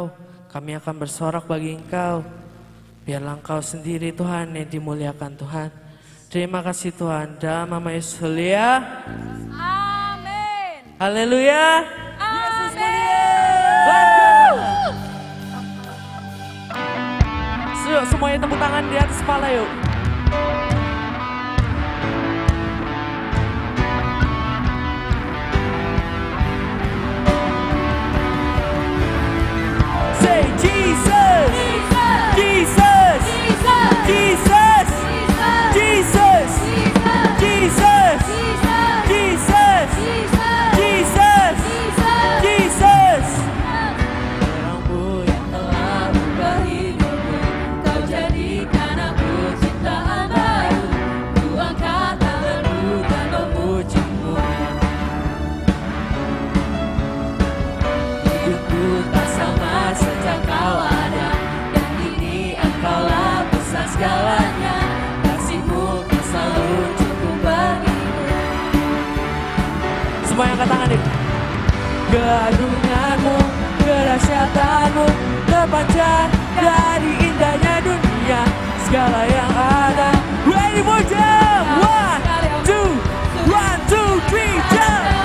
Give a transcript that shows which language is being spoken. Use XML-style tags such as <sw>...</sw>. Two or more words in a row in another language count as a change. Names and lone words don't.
<id>Kami akan bersorak bagi Engkau. Biarlah Engkau sendiri Tuhan yang dimuliakan Tuhan. Terima kasih Tuhan. Dalam nama Yesus ya. Haleluya. Yesus Yuk semuanya tepuk tangan di atas kepala yuk.</id> <en>Say Jesus. Jesus. Jesus. Jesus. Jesus. Jesus. Jesus, Jesus,</en> <id>Terangmu yang telah merubah hidupku, Kau jadikan aku ciptaan baru. Ku angkat tanganku dan memujimu. Hidupku tak sama sejak Kau ada, dan kini Engkaulah besar segalanya. Kasih-Mu kan selalu cukup bagiku. semua yang angkat tangan nih. Keagungan-Mu, kedahsyatan-Mu terpancar dari indahnya dunia. Segala yang ada,</id> <en>ready for jump. 1, 2, 1, 2, 3, jump.</en>